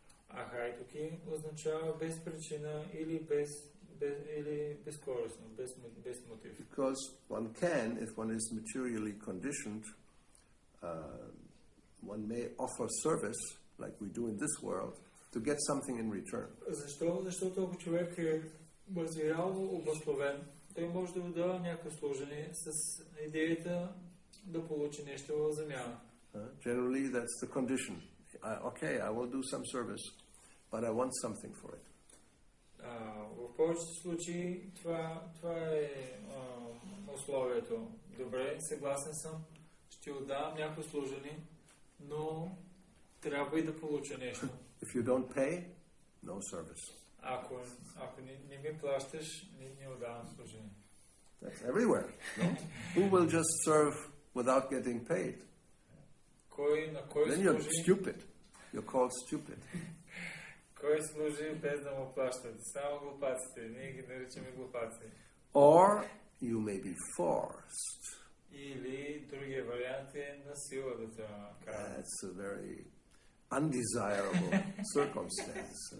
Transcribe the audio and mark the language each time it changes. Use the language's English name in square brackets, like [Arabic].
[Bulgarian] Ahaituki означава без причина или безкористно, без мотив. [English] Because one can, if one is materially conditioned, one may offer service, like we do in this world, to get something in return. [Bulgarian] Защо? Защото ако човек е материално обусловен, той може да дава някакво служение с идеята да получи нещо в замяна. [English] Generally, that's the condition. Okay, I will do some service, but I want something for it. [Bulgarian] В повечето случаи това е условието. Добре, съгласен съм, ще отдавам някакво служение, но трябва и да получа нещо. [English] If you don't pay, no service. [Bulgarian] Ако не ми плащаш, не отдавам служение. [English] That's everywhere. No? Who will just serve without getting paid? [Bulgarian] На кой [English] Then you're stupid. You're called stupid. [Bulgarian] Кой служи без да му плащат? Само глупаците. Ние ги наричаме глупаци. [English] Or you may be forced. [Bulgarian] Или другия вариант е на сила да те кара. [English] That's a very undesirable circumstance.